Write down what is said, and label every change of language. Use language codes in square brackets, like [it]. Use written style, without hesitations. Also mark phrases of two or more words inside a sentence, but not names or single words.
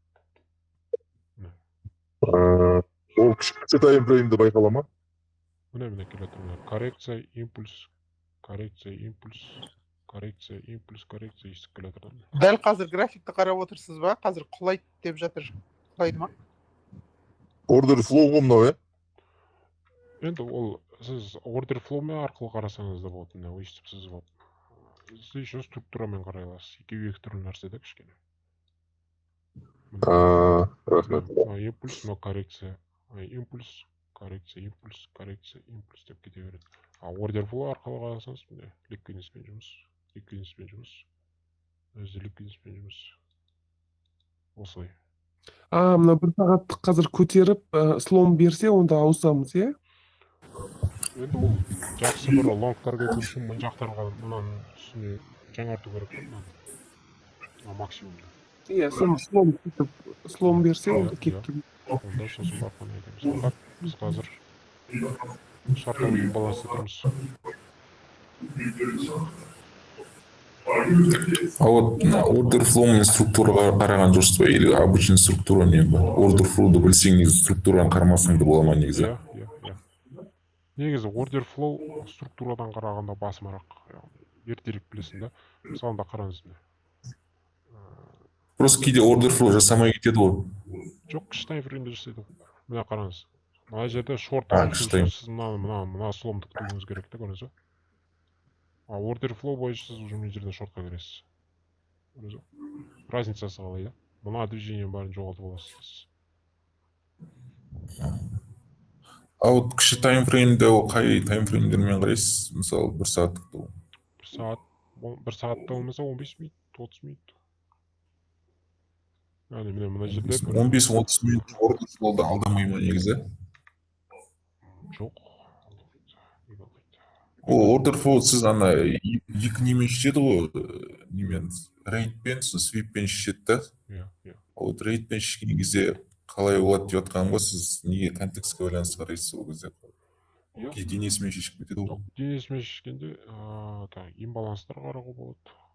[kk] Ол кішкенше таймфреймді байқала ма? Міне келе тұр. Коррекция, импульс, коррекция, импульс, коррекция, импульс, коррекция естіп келе тұр. Дәл қазір графикті қарап отырсыз ба? Қазір құлайды деп жатыр. Құлайды ма? [en] Order flow [kk] ғой мынау, Енді ол сіз [en] order flow- [kk] мен арқылы қарасаңыз да болады, мына өйстіп сызып алып. Сіз еще структурамен қарай аласыз. Екеуі екі түрлі нәрсе да кішкене. Рахмет. Импульс, но коррекция. Импульс, коррекция, импульс, коррекция, импульс деп кете береді. [en] Order flow [kk] арқылы қарасаңыз, міне ликвидностьпен жұмыс, ликвидностьпен жұмыс. Өзі ликвидностьпен жұмыс. Осылай. Мына бір сағаттық қазір көтеріп, слом берсе, онда ауысамыз, иә? Енді ол жақсы бір лонгтар кету үшін бұл жақтарға мынаны түсіне жаңарту керек қой. Максимумда. Иә, слом берсе, онда кетті. Онда сосын барып қана айтамыз. Біз қазір шартовый имбаланста тұрмыз. [ru] А вот [en] order flow [kk] мен структураға қараған жоқсыз ба? [ru] Или обычный [kk] структура не ба? [en] Order flow'ды [kk] білсең негізі структураны қарамасаң да бола ма негізі? Иә. Негізі [en] order flow [kk] структурадан қарағанда басымырақ. Ертерек білесің да. Мысалында қараңыз. Просто кейде [en] order flow [kk] жасамай кетеді ғой. Жоқ, кіші таймфреймде жасайды. Мына қараңыз. Мына жерде шорт алып сіз мына сломды күтуіңіз керек те, көрдіңіз ба? [en] Order flow [kk] бойынша сіз уже мына жерде шортқа кіресіз. Көрдіңіз ба? Разницасы қалай, да? Мына движение барын жоғалтып аласыз. Вот кіші таймфреймде қай таймфреймдермен қарайсыз? Мысалы, бір сағаттықты. Бір сағатта болмаса 15 минут, 30 минут. Яғни мына жерде 15-30 минут [en] order flow'да [kk] алдамай ма негізі? Жоқ. Ол [en] order flow [kk] сіз ана екі немен шешеді ғой, немен рейдпен, свиппен шешеді да. Иә. Вот рейдпен шешкен кезде қалай болады деп жатқанымға сіз неге контекстке байланысты қарайсыз ол кезде? Денесімен шешіп кетеді ғой. Денесімен шешкенде имбаланстар қарауға болады.